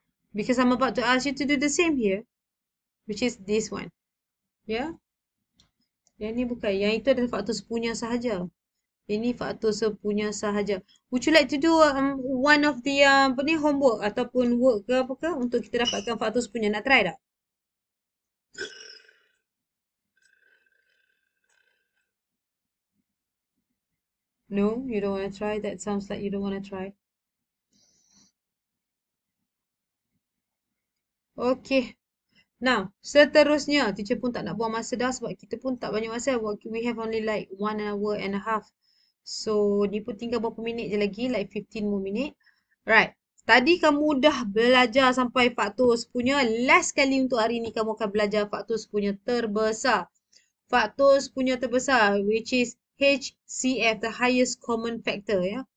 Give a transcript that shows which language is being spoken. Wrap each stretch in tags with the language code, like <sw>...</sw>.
<en>Because I'm about to ask you to do the same here. Which is this one. Yeah?</en> <ms>Yang ni bukan. Yang itu adalah faktor sepunya sahaja. Ini faktor sepunya sahaja.</ms> <en>Would you like to do one of the</en> <ms>apa ni, homework ataupun work ke apa ke untuk kita dapatkan faktor sepunya? Nak try tak?</ms> <en>No, you don't want to try. That sounds like you don't want to try.</en> <ms>Okay. Now, seterusnya, teacher pun tak nak buang masa dah sebab kita pun tak banyak masa.</ms> <en>We have only like 1 hour and a half.</en> <ms>So, ni pun tinggal berapa minit je lagi,</ms> <en>like 15 more</en> <ms>minit. Right. Tadi kamu dah belajar sampai faktor sepunya. Last kali untuk hari ni kamu akan belajar faktor sepunya terbesar. Faktor sepunya terbesar,</ms> <en>which is HCF, the highest common factor ya.</en>